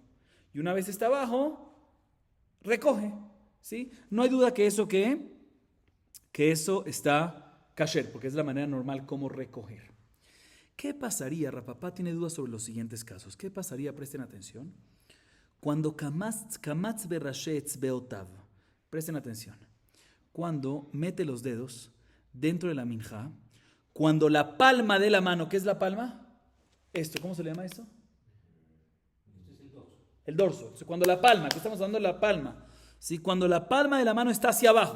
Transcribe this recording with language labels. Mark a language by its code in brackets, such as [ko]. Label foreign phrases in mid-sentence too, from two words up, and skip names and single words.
[es] Y una vez está abajo, recoge. ¿Sí? No hay duda que eso está kasher, porque es la manera normal como recoger. ¿Qué pasaría? Rapapá tiene dudas sobre los siguientes casos. ¿Qué pasaría? Presten atención. Cuando [he] קמץ בראשי אצבעותיו, [es] presten atención. Cuando mete los dedos dentro de la minjá, cuando la palma de la mano, ¿qué es la palma? Esto, ¿cómo se le llama esto? Este es el dorso. El dorso. O sea, cuando la palma, que estamos hablando de la palma, ¿sí? Cuando la palma de la mano está hacia abajo.